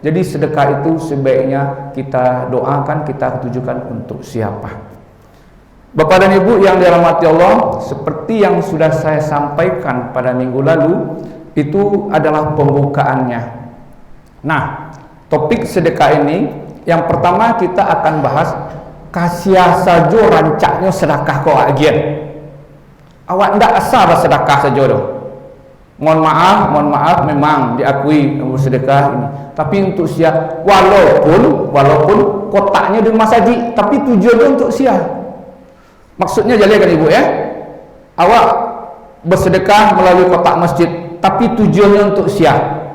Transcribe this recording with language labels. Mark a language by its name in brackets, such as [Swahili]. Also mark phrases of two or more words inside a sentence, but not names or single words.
[Indonesian] Jadi sedekah itu sebaiknya kita doakan, kita tujukan untuk siapa. Bapak dan Ibu yang dirahmati Allah, seperti yang sudah saya sampaikan pada minggu lalu, itu adalah pembukaannya. Nah, topik sedekah ini, yang pertama kita akan bahas [Minangkabau] kasia saja rancaknya sedekah kau agian. Awak ndak asal sedekah saja doh. [Indonesian] Mohon maaf memang diakui bersedekah ini. Tapi untuk siapa? Walaupun kotaknya di masjid, tapi tujuannya untuk siapa? Maksudnya jadi kan Ibu ya, awak bersedekah melalui kotak masjid, tapi tujuannya untuk siapa?